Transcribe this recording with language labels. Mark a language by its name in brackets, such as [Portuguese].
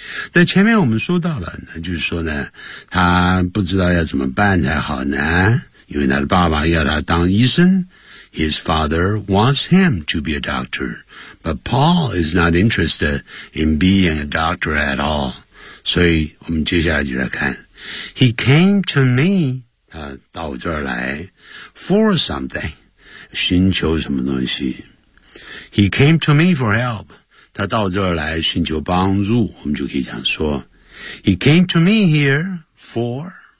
[Chinese] 在前面我们说到了，那就是说呢，他不知道要怎么办才好呢，因为他的爸爸要他当医生。 [English] His father wants him to be a doctor, but Paul is not interested in being a doctor at all. [Chinese] 所以我们接下来就来看。 [English] He came to me, [Chinese] 他到我这儿来 [English] for something. [Chinese] 寻求什么东西 [English] He came to me for help [Chinese] 他到这儿来寻求帮助我们就可以讲说 [English] He came to me here for